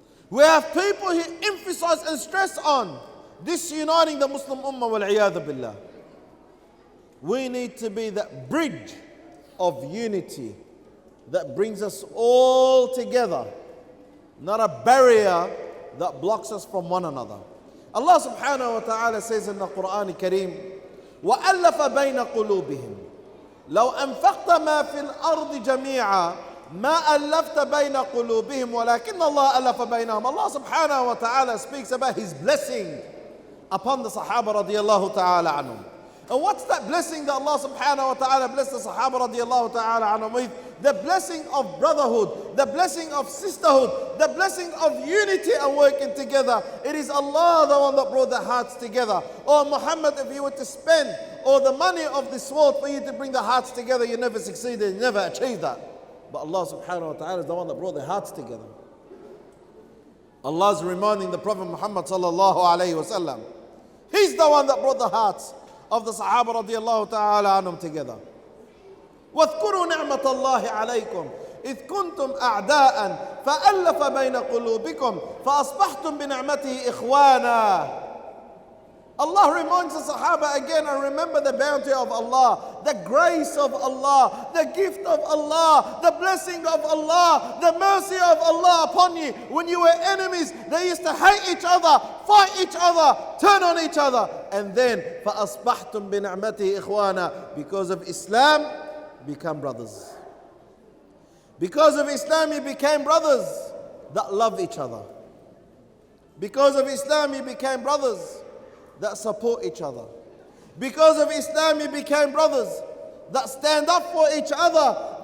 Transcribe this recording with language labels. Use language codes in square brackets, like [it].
[en] We have people who emphasize and stress on disuniting the Muslim Ummah wal-'iyadhu billah. We need to be that bridge of unity that brings us all together, not a barrier that blocks us from one another. Allah subhanahu wa ta'ala says in the Quran al-Kareem, [ar] وَأَلَّفَ بَيْنَ قُلُوبِهِمْ لَوْ أَنفَقْتَ مَا فِي الْأَرْضِ جَمِيعًا مَا أَلَّفْتَ بَيْنَ قُلُوبِهِمْ وَلَكِنَّ اللَّهَ أَلَّفَ بَيْنَهُمْ. [en] Allah subhanahu wa ta'ala speaks about His blessing upon the Sahaba radiyallahu ta'ala anhum. And what's that blessing that Allah subhanahu wa ta'ala blessed the Sahaba radiyallahu ta'ala anhum with? The blessing of brotherhood, the blessing of sisterhood, the blessing of unity and working together. It is Allah the one that brought the hearts together. Or Muhammad, if you were to spend all the money of this world for you to bring the hearts together, you never succeeded, you never achieved that. But Allah subhanahu wa ta'ala is the one that brought the hearts together. Allah is reminding the Prophet Muhammad sallallahu alayhi wa sallam. He's the one that brought the hearts of the Sahaba radiyallahu ta'ala anhum together. [ar] واذكروا نعمة الله عليكم إذ كنتم أعداء فألف بين قلوبكم فأصبحتم بنعمته إخوانا. [en] Allah reminds the Sahaba again, and remember the bounty of Allah, the grace of Allah, the gift of Allah, the blessing of Allah, the mercy of Allah upon you. When you were enemies, they used to hate each other, fight each other, turn on each other. And then, [ar] فَأَصْبَحْتُمْ بِنِعْمَتِهِ إِخْوَانًا. [en] Because of Islam, become brothers. Because of Islam, you became brothers that love each other. Because of Islam, you became brothers that support each other. Because of Islam, you became brothers that stand up for each other.